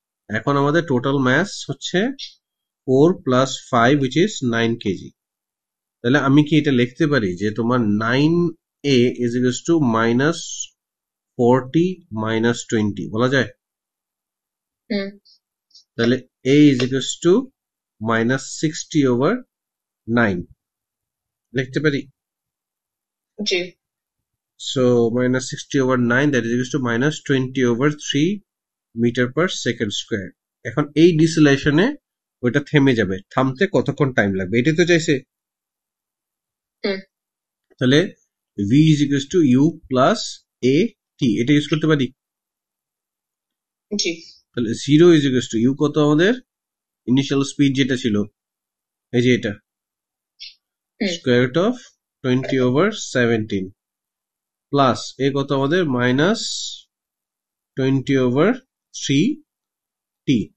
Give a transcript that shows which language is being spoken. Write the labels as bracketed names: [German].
[Bangla] এখন আমাদের total mass হচ্ছে 4 প্লাস 5 [English] which is [Bangla] 9 কেজি। তাহলে আমি কি এটা লিখতে পারি যে তোমার 9a [English] is equals to minus 40 minus 20 [Bangla] বলা যায়? তাহলে a is equals to minus 60/9 লিখতে পারি। জি, [English] so minus 60/9 that is equals to minus 20/3 metre per second square. [Bangla] এখন এই ডিসিলেশনে ওইটা থেমে যাবে, থামতে কতক্ষণ টাইম লাগবে এটাই তো চাইছে। [English] তাহলে v is equals to u plus a t, [Bangla] এটা ইউজ করতে পারি। তাহলে 0 is equals to u কত আমাদের ইনিশিয়াল স্পিড যেটা ছিল, এই যে এটা স্কোয়ার রুট অফ 20/17 প্লাস এ কত আমাদের মাইনাস 20/3 টি।